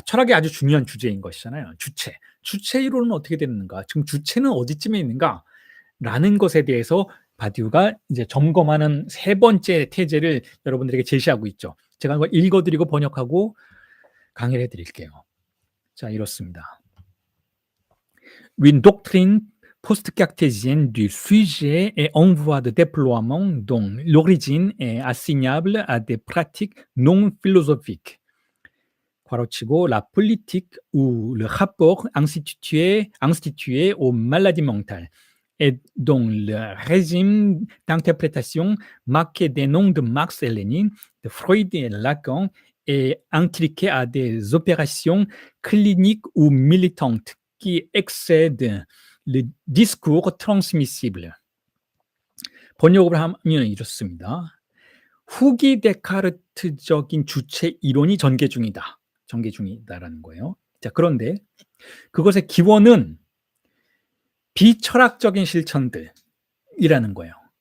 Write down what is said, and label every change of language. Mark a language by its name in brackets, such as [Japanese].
[Korean] 철학이 아주 중요한 주제인 것이잖아요. 주체 이론은 어떻게 됐는가? 지금 주체는 어디쯤에 있는가? 라는 것에 대해서 바디우가 이제 점검하는 세 번째 태제를 여러분들에게 제시하고 있죠. 제가 이걸 읽어드리고 번역하고 강의를 해드릴게요. 자, 이렇습니다. [French] Une doctrine post-cartésienne du sujet est en voie de déploiement dont l'origine est assignable à des pratiques non philosophiques. [Korean] 괄호치고 [French] la politique ou le rapport institué aux maladies mentales, et dont le régime d'interprétation marqué des noms de Marx et Lénine, de Freud et Lacan, est intriqué à des opérations cliniques ou militantes qui excèdent le discours transmissible. [Korean] 번역을 하면 이렇습니다. 후기 데카르트적인 주체 이론이 전개 중이다라는 거예요. 자, 그런데 그것의 기원은 비철학적인 실천들이라는 거예요.